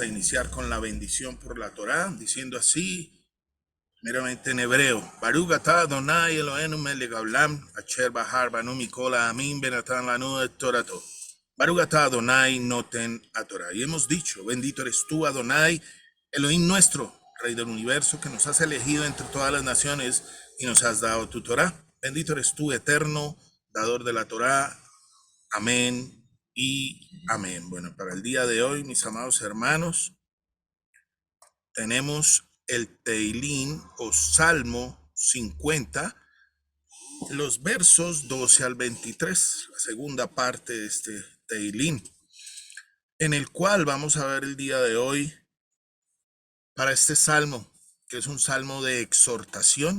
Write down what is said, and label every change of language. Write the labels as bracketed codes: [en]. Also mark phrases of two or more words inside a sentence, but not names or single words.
[es] iniciar con la bendición por la Torá, diciendo así, meramente en hebreo. [he] ברוך אתה אדוני אלוהינו מלך העולם, אשר בחר בנו מכל העמים ונתן לנו את תורתו. ברוך אתה אדוני נותן התורה. [es] Y hemos dicho, bendito eres tú, Adonai, Elohim nuestro, Rey del universo, que nos has elegido entre todas las naciones y nos has dado tu Torah. Bendito eres tú, eterno, dador de la Torah. Amén y amén. Bueno, para el día de hoy, mis amados hermanos, tenemos el Teilín o Salmo 50, los versos 12 al 23, la segunda parte de este Teilín, en el cual vamos a ver el día de hoy para este salmo, que es un salmo de exhortación.